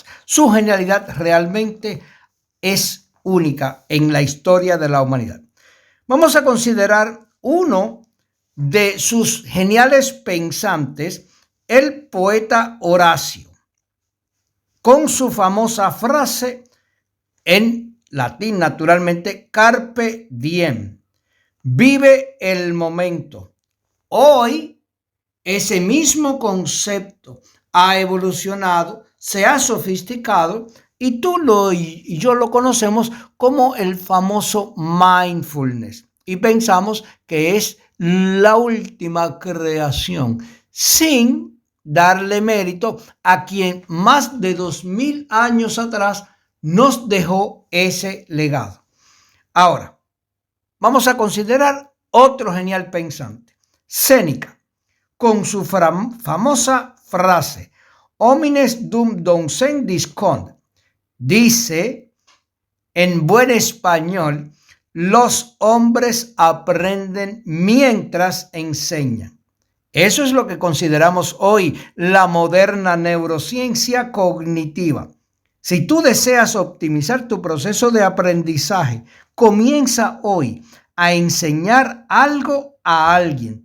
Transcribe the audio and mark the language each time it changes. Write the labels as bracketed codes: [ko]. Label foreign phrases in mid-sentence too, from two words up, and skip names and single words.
[es] Su genialidad realmente es única en la historia de la humanidad. Vamos a considerar uno de sus geniales pensantes, el poeta Horacio, con su famosa frase en latín, naturalmente, [la] carpe diem, [es] vive el momento. Hoy, ese mismo concepto ha evolucionado, se ha sofisticado y tú y yo lo conocemos como el famoso mindfulness y pensamos que es la última creación, sin darle mérito a quien más de 2000 años atrás nos dejó ese legado. Ahora, vamos a considerar otro genial pensante, Séneca, con su famosa frase, [la] homines dum docent discont. [es] Dice en buen español, los hombres aprenden mientras enseñan. Eso es lo que consideramos hoy la moderna neurociencia cognitiva. Si tú deseas optimizar tu proceso de aprendizaje, comienza hoy a enseñar algo a alguien.